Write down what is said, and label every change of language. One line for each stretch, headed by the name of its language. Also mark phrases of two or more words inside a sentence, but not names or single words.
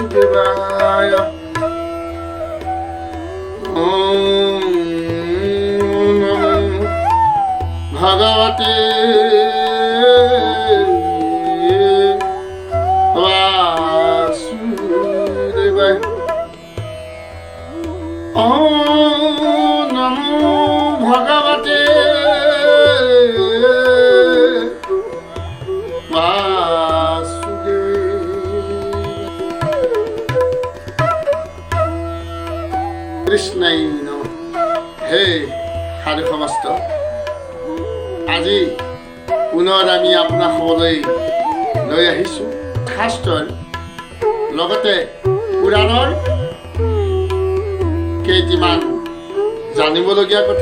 Sanskrit: বাসুদেবায় ওম নমো ভগবতে বাসুদেবায় ওম নমো ভগবতে কৃষ্ণাই নমঃ।
Assamese: হে সাধু সমস্ত, আজি পুনৰ আমি আপোনাক সকলোৱে লৈ আহিছোঁ শাস্ত্ৰৰ লগতে পুৰাণৰ কেইটিমান জানিবলগীয়া কথা।